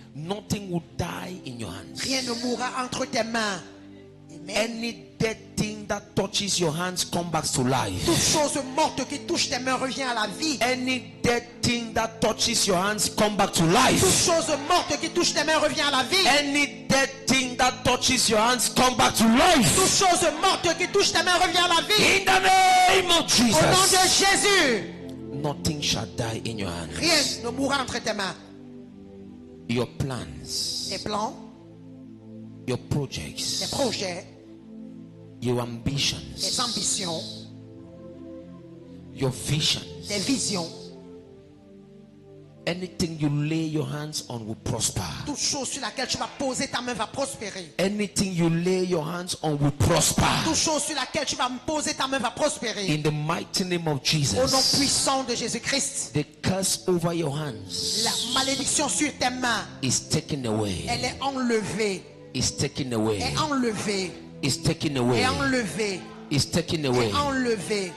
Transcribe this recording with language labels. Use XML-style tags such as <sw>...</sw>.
<en>Nothing will die in your hands.</en> <fr>Rien ne mourra entre tes mains. Amen.</fr> <en>Any dead thing that touches your hands come back to life.</en> <fr>Toute chose morte qui touche tes mains revient à la vie.</fr> <en>Any dead thing that touches your hands come back to</en> <fr>Toute</fr> <en>life.</en> <fr>chose morte qui touche tes mains revient à la vie.</fr> <en>Any dead thing that touches your hands come back to life.</en> <fr>Toute chose morte qui touche tes mains revient à la vie.</fr> <en>In the name of</en> <fr>Au nom de</fr> <en>Jesus.</en> <fr>Jésus,</fr> <en>Nothing shall die in your</en> <fr>rien</fr> <en>hands.</en> <fr>ne mourra entre tes mains.</fr> <en>Your plans,</en> <fr>Tes plans,</fr> <en>your</en> <fr>tes</fr> <en>projects,</en> <fr>projets,</fr> <en>your</en> <fr>tes</fr> <en>ambitions,</en> <fr>ambitions,</fr> <en>your visions.</en> <fr>tes visions,</fr> <en>Anything you lay your hands on will prosper.</en> <fr>toute chose sur laquelle tu vas poser ta main va prospérer.</fr> <en>Anything you lay your hands on will prosper.</en> <fr>Toute chose sur laquelle tu vas poser ta main va prospérer.</fr> <en>In the mighty name of</en> <fr>Au nom</fr> <en>Jesus.</en> <fr>puissant de Jésus-Christ,</fr> <en>The curse over your hands</en> <fr>la malédiction sur tes mains,</fr> <en>is taken away.</en> <fr>elle est enlevée.</fr> <en>Is taken</en> <fr>Est</fr> <en>away.</en> <fr>enlevée.</fr> <en>Is taken</en> <fr>Est</fr> <en>away.</en> <fr>enlevée.</fr> <en>is taken away.</en> <fr>est enlevée,</fr>